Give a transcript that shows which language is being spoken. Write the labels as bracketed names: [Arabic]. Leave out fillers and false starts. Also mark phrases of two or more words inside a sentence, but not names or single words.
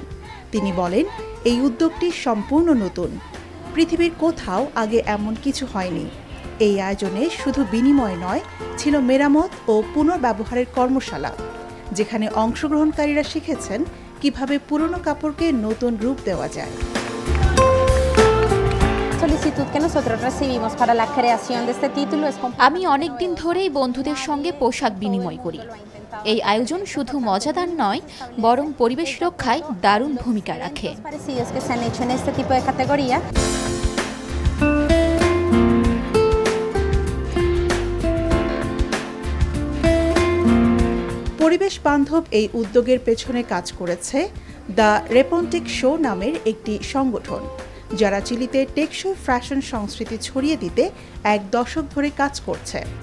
[Bangla] তিনি বলেন, এই উদ্যোগটি সম্পূর্ণ নতুন, পৃথিবীর কোথাও আগে এমন কিছু হয়নি। এই আয়োজনে শুধু বিনিময় নয়, ছিল মেরামত ও পুনর্ব্যবহারের কর্মশালা, যেখানে অংশগ্রহণকারীরা শিখেছেন কিভাবে পুরনো কাপড়কে নতুন রূপ দেওয়া যায়। [Spanish] solicitud que nosotros recibimos para la creación de este título es [Bangla] আমি অনেক দিন ধরেই বন্ধুদের সঙ্গে পোশাক বিনিময় করি। এই আয়োজন শুধু মজাদার নয়, বরং পরিবেশ রক্ষায় দারুণ ভূমিকা রাখে। [Spanish] parecidos que se han hecho en este tipo de categoría. [Bangla] পরিবেশ বান্ধব এই উদ্যোগের পেছনে কাজ করেছে দ্য রেপন্টিক শো নামের একটি সংগঠন, যারা চিলিতে টেকসই ফ্যাশন সংস্কৃতি ছড়িয়ে দিতে এক দশক ধরে কাজ করছে।